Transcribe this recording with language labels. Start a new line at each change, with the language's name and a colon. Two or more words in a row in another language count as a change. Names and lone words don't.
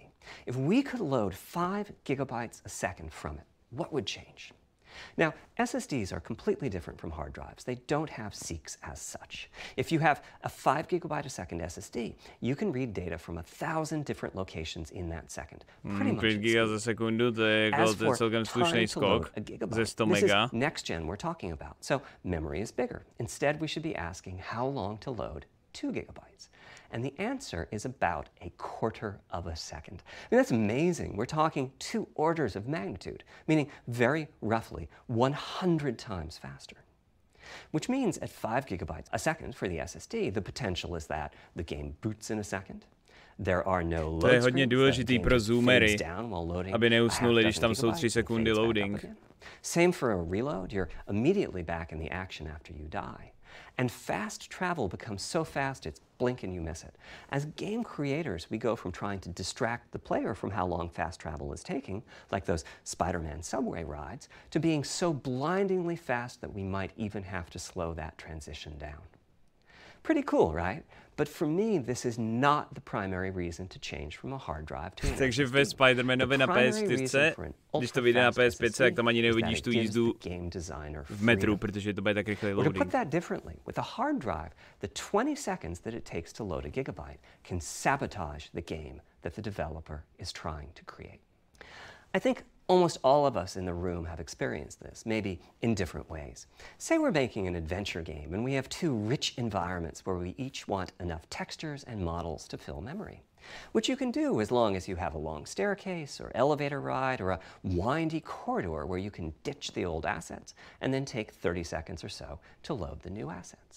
English: If we could load 5 gigabytes a second from it, what would change? Now, SSDs are completely different from hard drives. They don't have seeks as such. If you have a 5 gigabyte a second SSD, you can read data from 1,000 different locations in that second. Pretty much
Czech: 5 giga za sekundu, to je jako to je celkem slušný skok ze 100 mega.
English: This is next gen we're talking about, so memory is bigger. Instead, we should be asking how long to load 2 gigabytes. And the answer is about 1/4 of a second. I mean, that's amazing. We're talking 2 orders of magnitude, meaning very roughly 100 times faster. Which means at 5 gigabytes a second for the SSD, the potential is that the game boots in a second. There are no load
Czech: To je hodně
English: screens,
Czech: důležitý pro zoomery, aby aby neusnuli, když tam jsou 3 sekundy loading.
English: Same for a reload. You're immediately back in the action after you die. And fast travel becomes so fast it's blink and you miss it. As game creators, we go from trying to distract the player from how long fast travel is taking, like those Spider-Man subway rides, to being so blindingly fast that we might even have to slow that transition down. Pretty cool, right? But for me, this is not the primary reason to change from a hard drive to an
Czech: Takže
English: SSD.
Czech: ve Spider-Manovi na PS4, když to vyjde na PS5, tak tam ani neuvidíš tu jízdu v metru, protože to bude tak rychlý
English: Or to
Czech: loading.
English: put that differently, with a hard drive, the 20 seconds that it takes to load a gigabyte can sabotage the game that the developer is trying to create. I think almost all of us in the room have experienced this, maybe in different ways. Say we're making an adventure game and we have 2 rich environments where we each want enough textures and models to fill memory, which you can do as long as you have a long staircase or elevator ride or a windy corridor where you can ditch the old assets and then take 30 seconds or so to load the new assets.